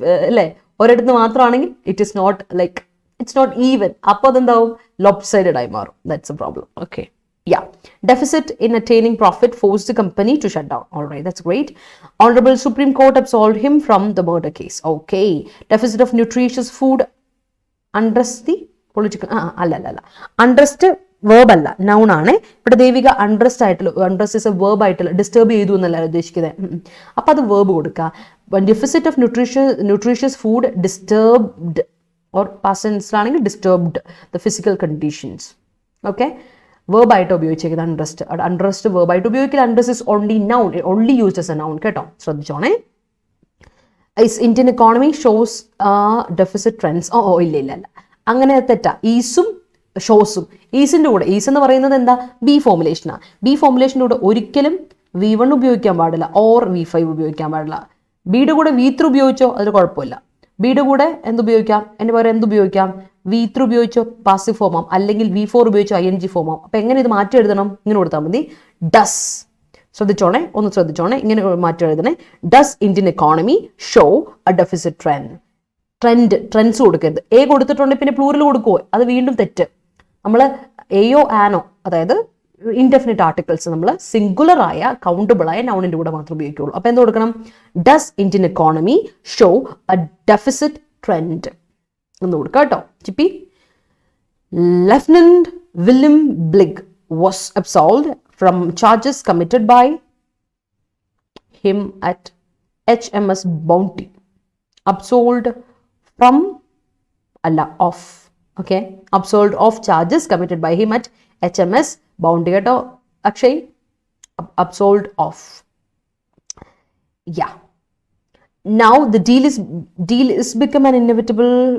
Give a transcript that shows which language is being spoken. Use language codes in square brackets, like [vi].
[ml] അല്ലേ, ഒരിടത്ത് മാത്രമാണെങ്കിൽ [en] It is not like it's not even. [ml] അപ്പോൾ അതെന്താവും, ലോപ്സൈഡഡ് ആയി മാറും. [en] That's a problem. [ml] Okay, yeah. [en] Deficit in attaining profit forced the company to shut down. All right, that's great. Honorable Supreme Court absolved him from the murder case. Okay. Deficit of nutritious food. Unrest the political [ml] അല്ല [en] unrest verb അല്ല, noun [ml] ആണ്. ഇവിടെ Devika unrest ആയിട്ടുള്ള, [en] unrest is a verb [ml] ആയിട്ടുള്ള, disturb ചെയ്തു എന്നല്ല ഉദ്ദേശിക്കുന്നത്. അപ്പം അത് verb കൊടുക്കുക. [en] Deficit of nutritious food disturbed or past tense [ml] ആണെങ്കിൽ [en] disturbed the physical conditions. [ml] Okay, verb ആയിട്ട് ഉപയോഗിച്ചേക്കുന്നത് unrest. unrest verb ആയിട്ട് ഉപയോഗിക്കില്ല. [en] unrest is only noun, only used as a noun. [ml] കേട്ടോ, ശ്രദ്ധിച്ചോണേ. [en] Indian economy shows deficit trends. [ml] ഇല്ല അങ്ങനെ തെറ്റാ. ഈസും ഷോസും, ഈസിൻ്റെ കൂടെ, is എന്ന് പറയുന്നത് എന്താ, ബി ഫോമുലേഷനാണ്. ബി ഫോമുലേഷൻ്റെ കൂടെ ഒരിക്കലും V1 ഉപയോഗിക്കാൻ പാടില്ല, ഓർ V5 ഉപയോഗിക്കാൻ പാടില്ല. ബിയുടെ കൂടെ V3 ഉപയോഗിച്ചോ അതിൽ കുഴപ്പമില്ല. ബിയുടെ കൂടെ എന്തുപയോഗിക്കാം, എൻ്റെ പകരം എന്തുപയോഗിക്കാം, V3 ഉപയോഗിച്ചോ പാസീവ് ഫോമാം, അല്ലെങ്കിൽ V4 ഉപയോഗിച്ചോ ING ഫോമാം. അപ്പം എങ്ങനെ ഇത് മാറ്റി എഴുതണം, ഇങ്ങനെ കൊടുത്താൽ മതി. ഡസ്, ശ്രദ്ധിച്ചോണേ, ഒന്ന് ശ്രദ്ധിച്ചോണേ, ഇങ്ങനെ മാറ്റി എഴുതണേ. [en] Does Indian economy show a deficit trend. Trends [ml] കൊടുക്കരുത്. എ കൊടുത്തിട്ടുണ്ടെങ്കിൽ പിന്നെ പ്ലൂറൽ കൊടുക്കുമോ, അത് വീണ്ടും തെറ്റ്. നമ്മൾ എയോ ആനോ, അതായത് ഇൻഡെഫിനിറ്റ് ആർട്ടിക്കിൾസ് നമ്മൾ സിംഗുലർ ആയ കൗണ്ടബിൾ ആയ നൗണിന്റെ കൂടെ മാത്രം ഉപയോഗിക്കുള്ളൂ. അപ്പൊ എന്ത് കൊടുക്കണം, [en] does Indian economy show a deficit trend [ml] എന്ന് കൊടുക്കുക കേട്ടോ. ചിപ്പി. [en] Lieutenant William Bligh was absolved from charges committed by him at HMS Bounty. Absolved from of. Okay, absolved of charges committed by him at HMS Bounty. [ml] കേട്ടോ Akshay, [en] absolved of. Yeah. Now the deal is become an inevitable.